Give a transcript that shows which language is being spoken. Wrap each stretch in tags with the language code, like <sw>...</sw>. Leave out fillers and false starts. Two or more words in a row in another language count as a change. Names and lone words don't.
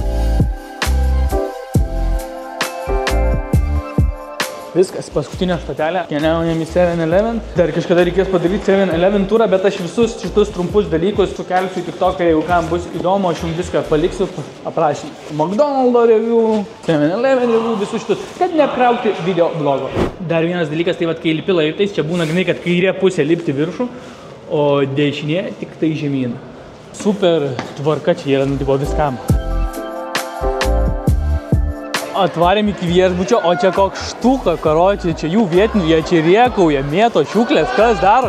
<lt>Viskas, paskutinė stotelė, keliaujam į 7-Eleven. Dar kažkada reikės padaryti 7-Eleven turą, bet aš visus šitus trumpus dalykus sukelsiu į TikToką, jeigu kam bus įdomu, aš jums viską paliksiu aprašymą. McDonald's review, 7-Eleven review, visus šitus, kad neapkrauti video blogo. Dar vienas dalykas, tai vat, kai lipi laiptais, čia būna grinai, kad kairė pusė lipti viršų, o dešinė tik tai žemyn. Super tvarka čia yra, nu, tipo, viskam. Atvarėm iki viešbučio, o čia koks štuka, karočiai, čia jų vietinių, jie čia riekauja, mėto šiuklės, kas daro?</lt>